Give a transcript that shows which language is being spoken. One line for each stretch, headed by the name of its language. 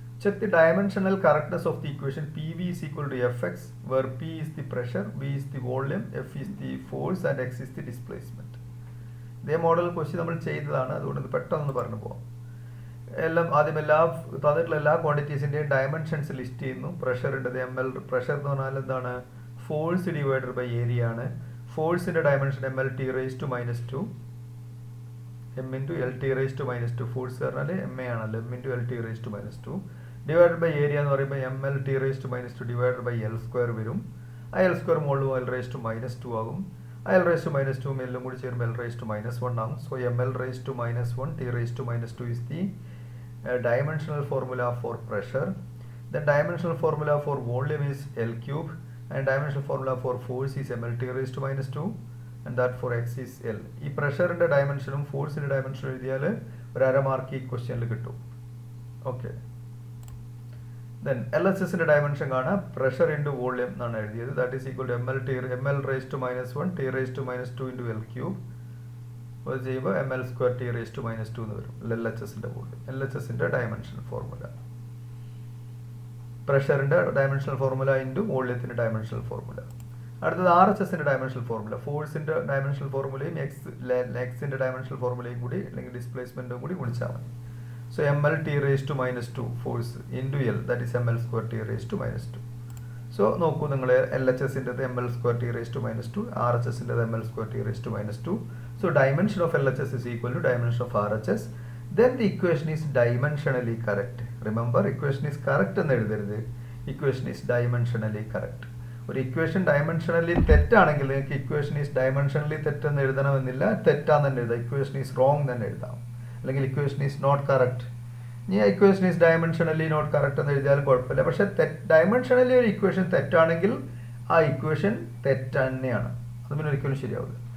English: Check the dimensional correctness of the equation P V is equal to F X, where P is the pressure, V is the volume, F is the force and X is the displacement.
Malayalam: ഇതേ model question നമ്മൾ ചെയ്തതാണ്, അതുകൊണ്ട് പെട്ടെന്ന് പറഞ്ഞു പോകാം. ആദ്യം തന്നിട്ടുള്ള എല്ലാ ക്വാണ്ടിറ്റീസിൻ്റെയും ഡയമെൻഷൻസ് ലിസ്റ്റ് ചെയ്യുന്നു. പ്രഷർ ഉണ്ട്, ml. പ്രഷർ എന്ന് പറഞ്ഞാൽ എന്താണ്? ഫോഴ്സ് ഡിവൈഡഡ് ബൈ ഏരിയ ആണ്. ഫോഴ്സിന്റെ dimension ml(t)(-2), m into L(t)(-2). Force പറഞ്ഞാൽ ma ആണല്ലോ, m into L(t)(-2) divided by area എന്ന് പറയുമ്പോൾ ml(t)(-2) ഡിവൈഡഡ് ബൈ L² വരും. ആ L² മുകളിലും L(-2) ആകും. ആ L(-2) എല്ലാം കൂടി ചേരുമ്പോൾ L(-1) ആകും.
English: So ml(-1), T(-2) is the dimensional formula for pressure. The dimensional formula for volume is L3, and dimensional formula for force is ml(t)(-2), and that for x is L.
Malayalam: ഈ പ്രഷറിന്റെ ഡയമെൻഷനും ഫോഴ്സിന്റെ ഡയമെൻഷനും എഴുതിയാൽ ഒരു 1/2 mark ഈ ക്വസ്റ്റ്യനിൽ കിട്ടും. Okay. Then L H എസിന്റെ dimension കാണാം.
English: pressure into volume
Malayalam: എന്നാണ് എഴുതിയത്.
English: That is equal to M L raise to -1 T raise to -2 into L cube.
Malayalam: അത് ചെയ്യുമ്പോൾ ml² ടി റേസ് ടു -2 എന്ന് വരും. എൽ എച്ച് എസിന്റെ വോളിയം. എൽ എച്ച് എസിന്റെ dimension formula. പ്രഷറിന്റെ dimensional formula into വോളിയത്തിന്റെ dimensional formula. അടുത്തത് R H എസിന്റെ dimensional formula. ഫോഴ്സിന്റെ dimensional ഫോർമുലയും എക്സിന്റെ ഡയമെൻഷണൽ ഫോർമുലയും കൂടി അല്ലെങ്കിൽ ഡിസ്പ്ലേസ്മെന്റും കൂടി ഗുണിച്ചാൽ മതി.
English: So ml t raised to -2 force into L, that is ml² t raised to -2. So
Malayalam: നോക്കൂ നിങ്ങൾ
English: LHS ൻ്റെത് ml² t raised to -2, RHS ൻ്റെത് ml² t raised to -2. So dimension of LHS is equal to dimension of RHS. Then the equation is dimensionally correct. Remember, equation is correct
Malayalam: എന്ന് എഴുതരുത്.
English: Equation is dimensionally correct.
Malayalam: ഒരു equation dimensionally തെറ്റാണെങ്കിൽ നിങ്ങൾക്ക് equation is dimensionally തെറ്റെന്ന് എഴുതണമെന്നില്ല. തെറ്റാന്ന് തന്നെ എഴുതാം.
English: equation is wrong
Malayalam: തന്നെ എഴുതാം. അല്ലെങ്കിൽ
English: Equation is not correct.
Malayalam: ഇനി equation is dimensionally not correct എന്ന് എഴുതിയാലും കുഴപ്പമില്ല. പക്ഷെ ഡയമെൻഷനലി ഒരു ഇക്വേഷൻ തെറ്റാണെങ്കിൽ ആ ഇക്വേഷൻ തെറ്റ് തന്നെയാണ്. അത് പിന്നെ ഒരിക്കലും ശരിയാവില്ല.